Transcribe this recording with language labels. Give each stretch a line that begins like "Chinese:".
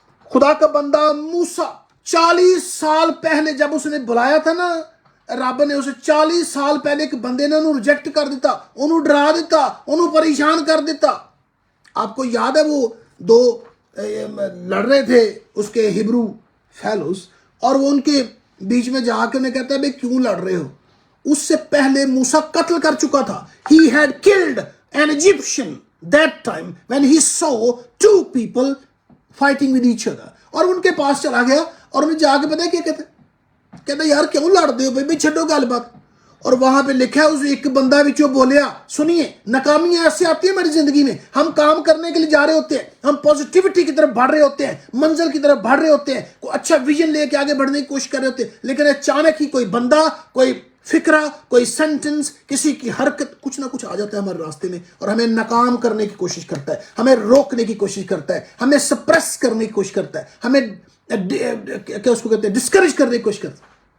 Urdu: خدا کا بندہ موسیٰ 40 سال پہلے جب اس نے بلایا تھا نا, رب نے اسے 40 سال پہلے ایک بندے نے
Punjabi: انہوں ریجیکٹ کر دیتا,
Urdu: انہوں ڈرا دیتا, انہوں پریشان کر دیتا. آپ کو یاد ہے وہ دو لڑ رہے تھے اس کے ہبرو فیلوز, اور وہ ان کے بیچ میں جا کے انہیں کہتا ہے بھئی کیوں لڑ رہے ہو. اس سے پہلے موسیٰ قتل کر چکا تھا.
English: He had killed an Egyptian that time when he saw two people fighting with each other.
Urdu: اور ان کے پاس چلا گیا اور انہیں جا کے پتہ ہے کیا کہتا
Punjabi: یار کیوں لڑ دے ہو بھائی چھڈو گل بات.
Urdu: اور وہاں پہ لکھا ہے
Punjabi: اس ایک بندہ بچوں بولیا,
Urdu: سنیے, ناکامیاں ایسے آتی ہیں ہماری زندگی میں, ہم کام کرنے کے لیے جا رہے ہوتے ہیں, ہم پازیٹیوٹی کی طرف بڑھ رہے ہوتے ہیں, منزل کی طرف بڑھ رہے ہوتے ہیں, کوئی اچھا ویژن لے کے آگے بڑھنے کی کوشش کر رہے ہوتے ہیں, لیکن اچانک ہی کوئی بندہ, کوئی فکرہ, کوئی سینٹنس, کسی کی حرکت, کچھ نہ کچھ آ جاتا ہے ہمارے راستے میں اور ہمیں ناکام کرنے کی کوشش کرتا ہے, ہمیں روکنے کی کوشش کرتا ہے, ہمیں سپریس کرنے کی کوشش کرتا ہے, ہمیں کیا اس کو کہتے ہیں ڈسکریج کرنے کی کوشش کرتا ہے.